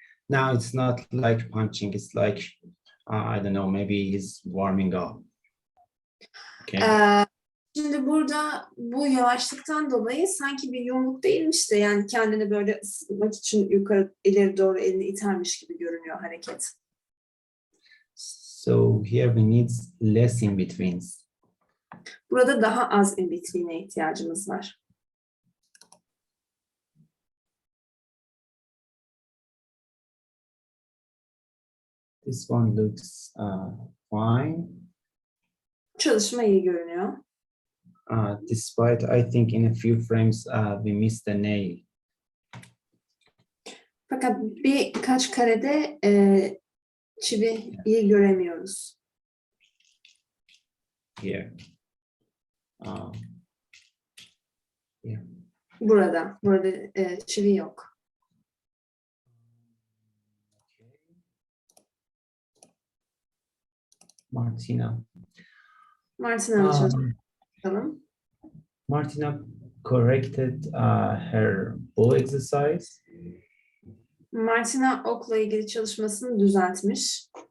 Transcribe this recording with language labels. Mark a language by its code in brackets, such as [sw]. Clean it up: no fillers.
[en] Now it's not like punching. It's like, I don't know, maybe he's warming up. Okay. [tr] Şimdi burada bu yavaşlıktan dolayı sanki bir yumruk değilmiş de yani kendini böyle ısıtmak için yukarı ileri doğru elini itermiş gibi görünüyor hareket. [en] So here we need less in-betweens. [tr] Burada daha az in-between'e ihtiyacımız var. [en] This one looks fine. [tr] Çalışma iyi görünüyor. [en] Despite, I think in a few frames we missed the nail. [tr] Fakat birkaç karede çivi iyi göremiyoruz. [en] Here. Yeah. [tr] Burada çivi yok. Martina. Martina'nın çalışalım. [en] Martina corrected her bow exercise. [tr] Martina okla ilgili çalışmasını düzeltmiş.